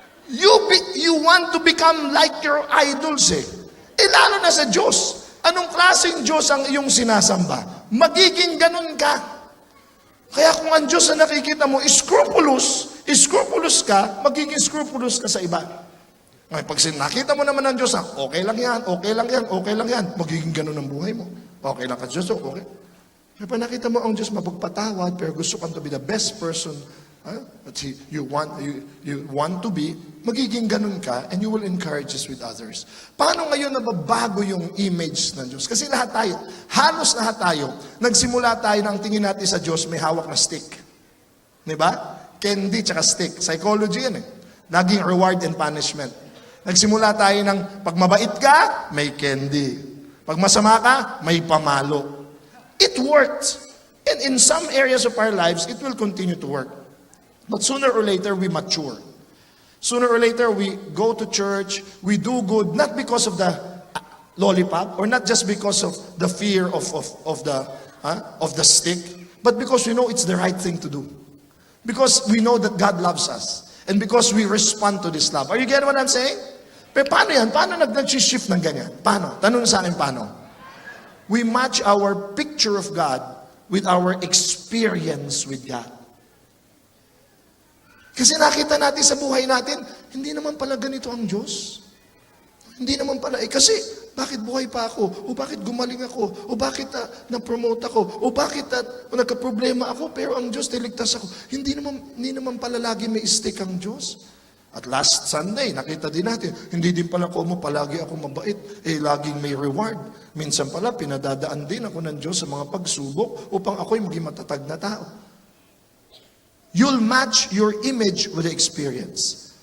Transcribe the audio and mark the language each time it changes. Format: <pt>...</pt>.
<en>You want to become like your idols eh.</en> <tl>Lalo na sa Diyos. Anong klaseng Diyos ang iyong sinasamba? Magiging ganon ka. Kaya kung ang Diyos na nakikita mo, scrupulous ka, magiging scrupulous ka sa iba. Ngayon, pag nakita mo naman ang Diyos, okay lang yan, magiging ganun ang buhay mo.</tl> <en>Okay</en> <tl>lang ka Diyos,</tl> <en>okay.</en> <tl>Pero pag nakita mo ang Diyos mapagpatawad, pero gusto kang</tl> <en>to be the best person that you want to be,</en> <tl>magiging ganun ka,</tl> <en>and you will encourage this with others.</en> <tl>Paano ngayon nababago yung image ng Diyos? Kasi halos lahat tayo, nagsimula tayo ng tingin natin sa Diyos, may hawak na stick. Diba? Candy tsaka stick. Psychology yan eh. Naging</tl> <en>reward and punishment.</en> <tl>Nagsimula tayo ng, pag mabait ka, may candy. Pag masama ka, may pamalo.</tl> <en>It worked. And in some areas of our lives, it will continue to work. But sooner or later, we mature. Sooner or later, we go to church, we do good, not because of the lollipop, or not just because of the fear of the stick, but because we know it's the right thing to do. Because we know that God loves us. And because we respond to this love. Are you getting what I'm saying?</en> <tl>Pero paano yan? Paano nag-shift ng ganyan? Paano? Tanong sa akin, paano?</tl> <en>We match our picture of God with our experience with God.</en> <tl>Kasi nakita natin sa buhay natin, hindi naman pala ganito ang Diyos. Hindi naman pala. Kasi bakit buhay pa ako? O bakit gumaling ako? O bakit na-promote ako? O bakit nagka-problema ako? Pero ang Diyos, niligtas ako. Hindi naman pala lagi may stick ang Diyos. At</tl> <en>last Sunday,</en> <tl>nakita din natin, hindi din pala ko palagi ako mabait. Laging may reward. Minsan pala, pinadadaan din ako ng Diyos sa mga pagsubok upang ako'y maging matatag na tao.</tl> <en>You'll match your image with the experience.</en>